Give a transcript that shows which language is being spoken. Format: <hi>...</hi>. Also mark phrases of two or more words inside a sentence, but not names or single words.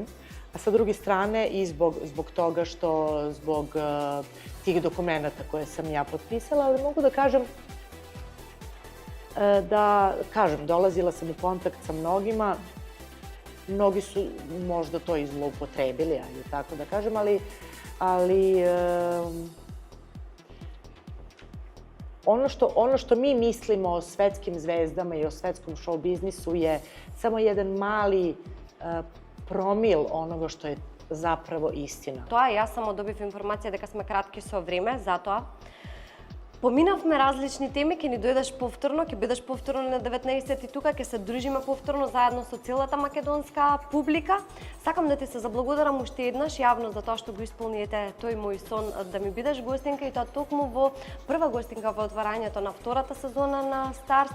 <sr>A sa druge strane i zbog toga što, zbog tih dokumenta koje sam ja potpisala, ali mogu da kažem dolazila sam u kontakt sa mnogima, mnogi su možda to i zloupotrebili, ajde tako da kažem, ali ono što mi mislimo o svetskim zvezdama i o svetskom show biznisu je samo jedan mali promil onoga što je zapravo istina.</sr> <mk>Тоа, јас само добив информација дека сме кратки со време, затоа Поминавме различни теми, ќе ни дојдеш повторно, ќе бидеш повторно на 19 тука, ќе се дружиме повторно заедно со целата македонска публика. Сакам да ти се заблагодарам уште еднаш јавно за тоа што го исполниете тој мој сон да ми бидеш гостинка и тоа токму во прва гостинка во отварањето на втората сезона на Старс.</mk>